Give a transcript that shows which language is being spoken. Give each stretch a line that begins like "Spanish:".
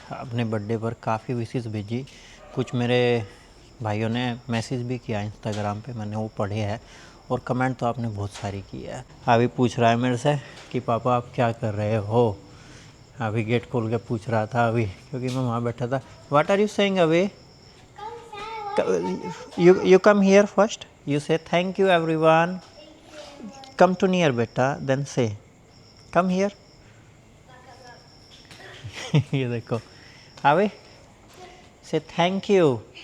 Hindi: अपने बर्थडे पर काफ़ी विशेष भेजी, कुछ मेरे भाइयों ने मैसेज भी किया इंस्टाग्राम पे, मैंने वो पढ़े हैं, और कमेंट तो आपने बहुत सारी की है। अभी पूछ रहा है मेरे से कि पापा आप क्या कर रहे हो। अभी गेट खोल के पूछ रहा था अभी, क्योंकि मैं वहाँ बैठा था।
English: What are you saying away? You come here first. You say thank you everyone. Come to near beta, then say come here.
Hindi: ये देखो अभी
English: say thank you.